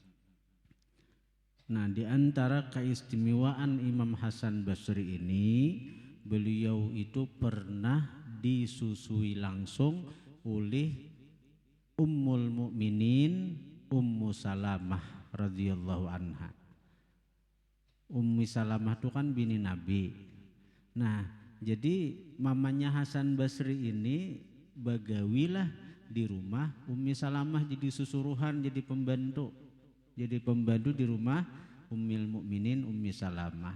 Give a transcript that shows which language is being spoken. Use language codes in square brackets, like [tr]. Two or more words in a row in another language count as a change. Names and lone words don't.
[id] Nah, di antara keistimewaan Imam Hasan Basri ini, beliau itu pernah disusui langsung oleh Ummul Mukminin Ummu Salamah [ar] رضي الله عنها. [id] Ummi Salamah itu kan bini Nabi. Nah, jadi mamanya Hasan Basri ini bagawilah di rumah Ummi Salamah, jadi susuruhan, jadi pembantu di rumah Ummul Mukminin Ummi Salamah.